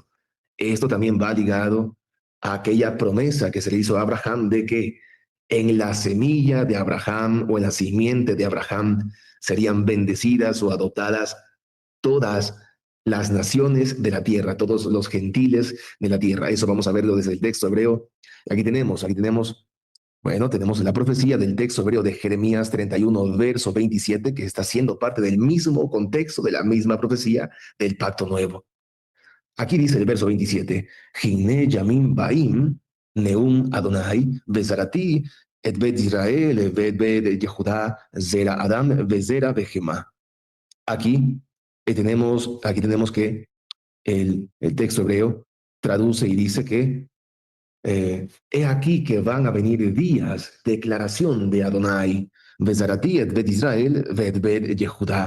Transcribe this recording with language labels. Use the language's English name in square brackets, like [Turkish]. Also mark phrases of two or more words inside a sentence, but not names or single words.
[Spanish] Esto también va ligado a aquella promesa que se le hizo a Abraham de que en la semilla de Abraham o en la simiente de Abraham serían bendecidas o adoptadas todas las naciones de la tierra, todos los gentiles de la tierra. Eso vamos a verlo desde el texto hebreo. Bueno, tenemos la profecía del texto hebreo de Jeremías 31, verso 27, que está siendo parte del mismo contexto, de la misma profecía del pacto nuevo. Aquí dice el verso 27, [Hebrew] הנה ימים באים נאם אדני וזרעתי את בית ישראל את בית יהודה זרע אדם וזרע בהמה. [Spanish] Aquí tenemos que el texto hebreo traduce y dice que he aquí que van a venir días, declaración de Adonai, [Hebrew] וזרעתי את בית ישראל בית בית יהודה.